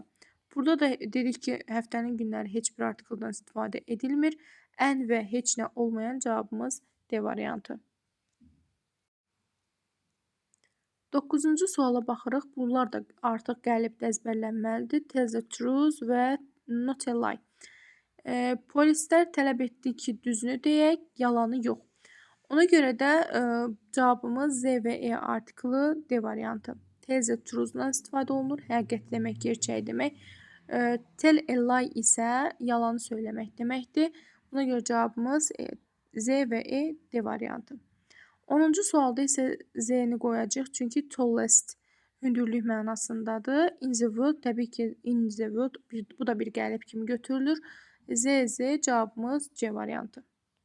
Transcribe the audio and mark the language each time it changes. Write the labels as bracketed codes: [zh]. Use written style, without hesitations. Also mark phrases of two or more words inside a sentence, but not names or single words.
[az] Burada da dedik ki, həftənin günləri heç bir artikldan istifadə edilmir. Ən və heç nə olmayan cavabımız D variantı. 9-cu suala baxırıq. Bunlar da artıq qəlibdə əzbərlənməlidir. [en] Tell the truth və not a lie. [az] Polislər tələb etdi ki, düzünü deyək, yalanı yox. Ona görə də cavabımız Z və E artiklı D variantı. [en] Tell the truth-dan [az] istifadə olunur. Həqiqət demək, gerçək demək. [en] Tell a lie [az] isə yalanı söyləmək deməkdir. Buna görə cavabımız Z və E D variantı. 10-cu sualda isə Z-ni qoyacaq, çünki tallest hündürlük mənasındadır. [en] In the world, [az] təbii ki, [en] in the world, [az] bu da bir qəlib kimi götürülür. Z cavabımız C variantı.